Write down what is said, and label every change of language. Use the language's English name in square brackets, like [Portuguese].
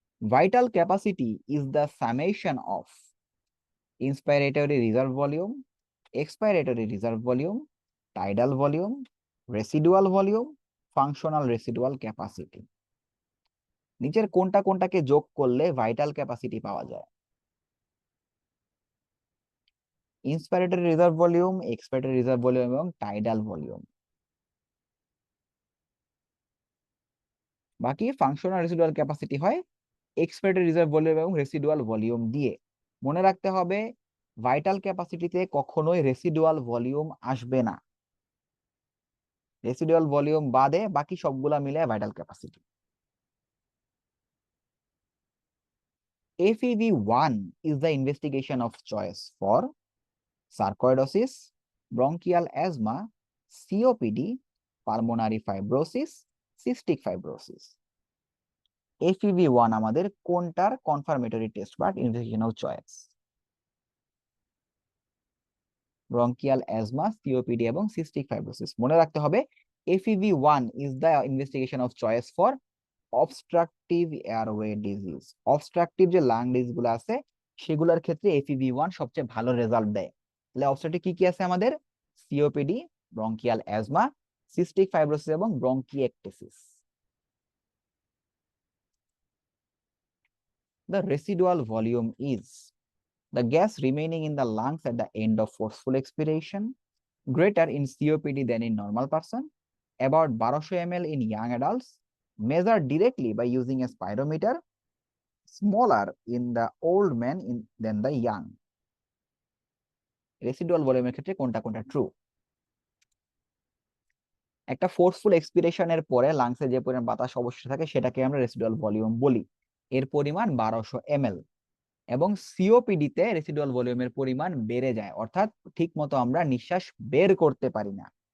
[English] Vital capacity is the summation of inspiratory reserve volume, expiratory reserve volume, tidal volume, residual volume, functional residual capacity. [Bangla] নিচের কোনটা কোনটাকে যোগ করলে vital capacity পাওয়া যায়? ইন্সপিরেটরি reserve volume, expiratory reserve volume এবং tidal volume. বাকি functional residual capacity হয় এক্সপিরেটরি রিজার্ভ ভলিউম এবং রেসিডুয়াল ভলিউম দিয়ে। মনে রাখতে হবে ভাইটাল ক্যাপাসিটিতে কখনোই রেসিডুয়াল ভলিউম আসবে না। রেসিডুয়াল ভলিউম বাদে বাকি সবগুলা মিলে vital capacity. [English] FEV1 is the investigation of choice for sarcoidosis, bronchial asthma, COPD, pulmonary fibrosis, cystic fibrosis. [Bangla] FEV1 আমাদের কোনটার কনফার্মেটরি টেস্ট বা investigation of choice? Bronchial asthma, COPD এবং সিস্টিক ফাইব্রোসিস। মনে রাখতে হবে [English] FEV1 is the investigation of choice for obstructive airway disease. [Bangla] Obstructive যে lung disease গুলো আছে সেগুলোর ক্ষেত্রে FEV1 সবচেয়ে ভালো রেজাল্ট দেয়। তাহলে অবস্ট্রাকটিভ কি কি আছে আমাদের? COPD, bronchial asthma, cystic fibrosis এবং ব্রঙ্কিয়েকটেসিস। [English] The residual volume is the gas remaining in the lungs at the end of forceful expiration, greater in COPD than in normal person, about 1200 ml in young adults, measured directly by using a spirometer, smaller in the old man than the young. [Bangla] Residual ভলিউমের ক্ষেত্রে কোনটা কোনটা true? একটা forceful এক্সপিরেশনের পরে লাংসে যে পরিমাণ বাতাস অবশ্যই থাকে সেটাকে আমরা রেসিডুয়াল ভলিউম বলি। এর পরিমাণ 1200 ml। এবং সিওপিডি তে রেসিডুয়াল ভলিউমের পরিমাণ বেড়ে যায়, অর্থাৎ ঠিক মতো আমরা নিঃশ্বাস বের করতে পারি না।